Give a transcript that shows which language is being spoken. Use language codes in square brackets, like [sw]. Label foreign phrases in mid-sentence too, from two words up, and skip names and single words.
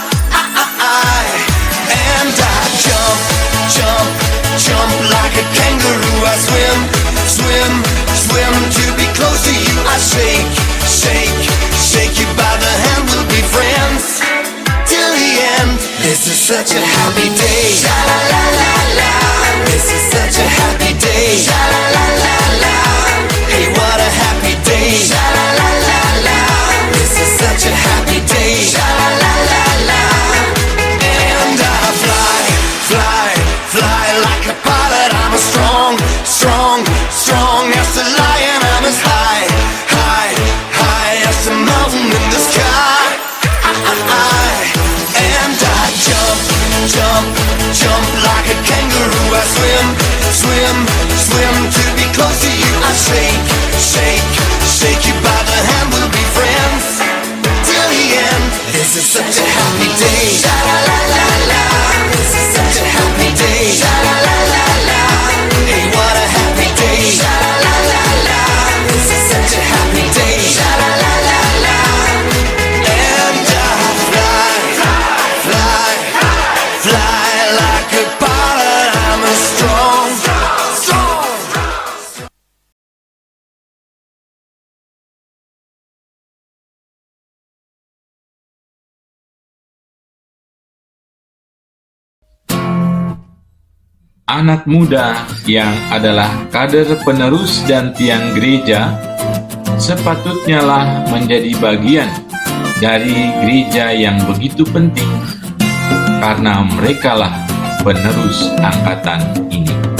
[en] And I jump, jump, jump like a kangaroo. I swim, swim, swim to be close to you. I shake, shake, shake you by the hand. We'll be friends till the end. This is such a happy day. Sha la la la la. This is such a happy day. Sha la la la la. Hey, what a happy day. Sha la la la la. This is such a happy day. Sha la la la la. And I fly, fly, fly like a pilot. I'm as strong, strong, strong as a lion. I'm as high, high, high as a mountain in the sky. And I jump, jump, jump like a kangaroo. I swim, swim, swim to be close to you. I shake, shake, shake you by the hand. We'll be friends till the end. This is such a happy day. Sha la la la la. This is such a happy day. Sha la la la la. Hey, what a happy day. Sha la la la la. This is such a happy day. Sha la la la la. And I fly, fly, fly like a pilot. I'm a strong, strong. [id] Anak muda yang adalah kader penerus dan tiang gereja sepatutnya lah menjadi bagian dari gereja yang begitu penting, karena merekalah penerus angkatan ini.